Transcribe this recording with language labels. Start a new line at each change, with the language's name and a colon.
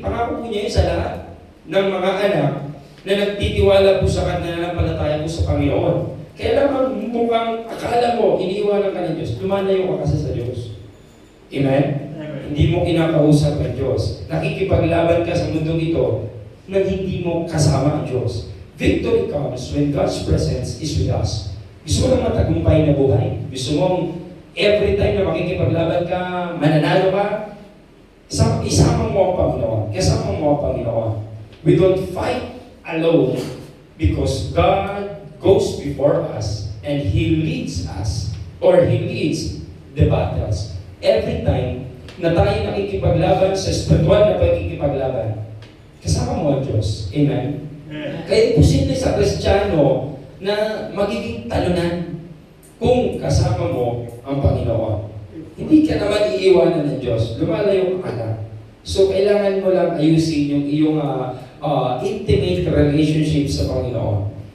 Filipino: Pangako po niya yun sa lahat ng mga anak na nagtitiwala po sa kananampalataya po sa Panginoon. Kaya lang mukhang akala mo, iniiwanan ka ng Diyos, lumalayo ka kasi sa Diyos. Amen? Amen? Hindi mo kinakausap ang Diyos. Nakikipaglaban ka sa mundong ito na hindi mo kasama ang Diyos.
English: Victory comes when God's presence is with us.
Filipino: Gusto mo lang matagumpay na buhay. Gusto mong
English: every time
Filipino: na makikipaglaban ka, mananalo ka, isama mo ang Panginoon. Kasama mo ang Panginoon.
English: We don't fight alone because God goes before us and He leads us or He leads the battles.
Filipino: Every time na tayo nakikipaglaban sa spiritual na pagkikipaglaban, kasama mo ang Diyos. Amen? Kaya imposible sa Kristiyano na magiging talunan kung kasama mo ang Panginoon. Hindi ka naman iiwanan ng Diyos. Lumalayo ka na. So, kailangan mo lang ayusin yung iyong intimate relationship sa Panginoon.